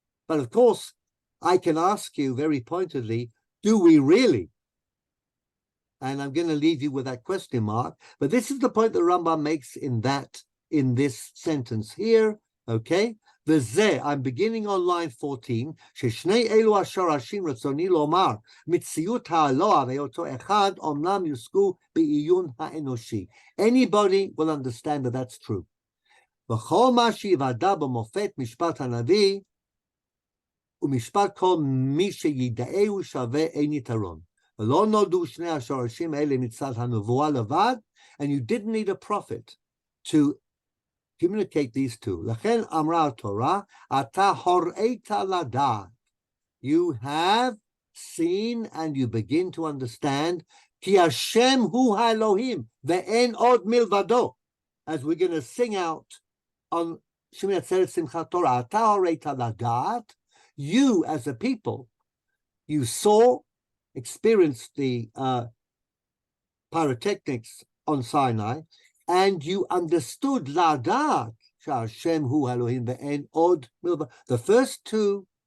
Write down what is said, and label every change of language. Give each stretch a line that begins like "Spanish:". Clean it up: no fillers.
English: But of course, I can ask you very pointedly, do we really? And I'm going to leave you with that question mark. But this is the point that Rambam makes in this sentence here. Okay, I'm beginning on line 14.
Hebrew: ששני אלו השורשים רצוני לומר, מציאות האלוה והיותו אחד, אומנם יושגו בעיון האנושי.
English: Anybody will understand that that's true.
Hebrew: וכל מה שיוודע במופת משפט הנביא, ומשפט כל מי שידעהו שווה אין יתרון. ולא נולדו שני השורשים האלה מצד הנבואה לבד,
English: and you didn't need a prophet to communicate these two.
Hebrew: לכן אמרה התורה, אתה הוראת לדעת.
English: You have seen and you begin to understand,
Hebrew: כי השם הוא האלוהים, ואין עוד מלבדו.
English: As we're going to sing out on שמיני עצרת שמחת תורה,
Hebrew: אתה הוראת לדעת.
English: You as a people, you saw, experienced the pyrotechnics on Sinai, and you understood
Hebrew: ladat, Hashem hu Elohim ve'en od milva.
English: The first 2